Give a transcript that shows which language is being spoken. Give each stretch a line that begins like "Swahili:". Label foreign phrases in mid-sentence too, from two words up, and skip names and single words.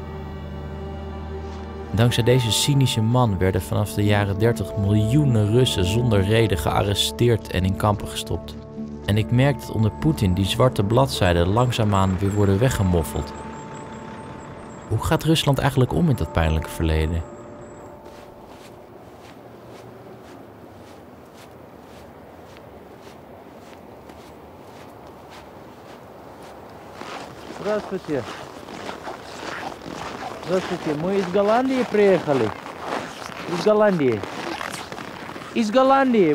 Dutch: Dankzij deze cynische man werden vanaf de jaren 30 miljoenen Russen zonder reden gearresteerd en in kampen gestopt. En ik merk dat onder Poetin die zwarte bladzijden langzaamaan weer worden weggemoffeld. Hoe gaat Rusland eigenlijk om met dat pijnlijke verleden?
Russian: Здравствуйте. Здравствуйте. Мы из Голландии приехали. Из Голландии. Из Голландии.